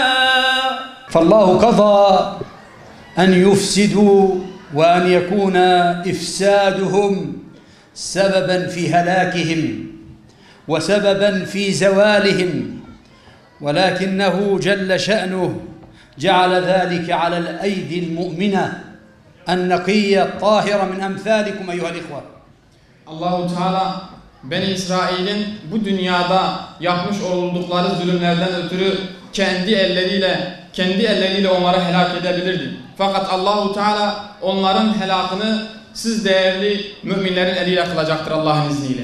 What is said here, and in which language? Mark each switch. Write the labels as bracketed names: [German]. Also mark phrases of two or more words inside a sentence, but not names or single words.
[Arabic] فالله قضى أن يفسدوا وأن يكون إفسادهم سببا في هلاكهم وسببا في زوالهم، ولكنه جل شأنه جعل ذلك على الأيدي المؤمنة النقية الطاهرة من أمثالكم أيها الإخوة. [Turkish] Allahu Teala Beni İsrail'in bu dünyada yapmış oldukları zulümlerden ötürü kendi elleriyle onları helak edebilirdi. Fakat Allahu Teala onların helakını siz değerli müminlerin eliyle kılacaktır Allah'ın izniyle.